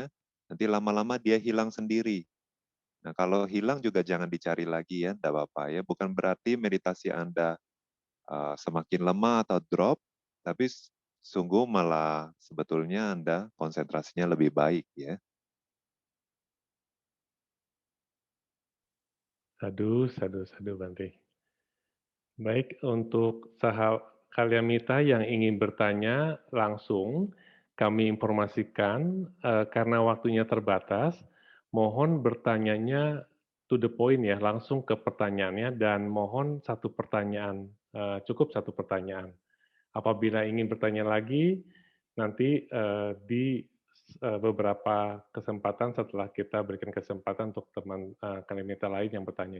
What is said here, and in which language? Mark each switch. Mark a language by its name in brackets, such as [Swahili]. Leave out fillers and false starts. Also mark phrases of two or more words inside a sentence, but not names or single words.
[Indonesian] Nanti lama-lama dia hilang sendiri. Nah kalau hilang juga jangan dicari lagi ya, tidak apa-apa ya. Bukan berarti meditasi Anda semakin lemah atau drop, tapi sungguh malah sebetulnya Anda konsentrasinya lebih baik ya. [Pali] Sadu, sadu, sadu, Bante. [Indonesian] Baik, untuk Kalyamita yang ingin bertanya langsung, kami informasikan karena waktunya terbatas, mohon bertanyanya [English] to the point [Indonesian] ya, langsung ke pertanyaannya dan mohon satu pertanyaan, cukup satu pertanyaan. Apabila ingin bertanya lagi, nanti di beberapa kesempatan setelah kita berikan kesempatan untuk teman Kalyamita lain yang bertanya.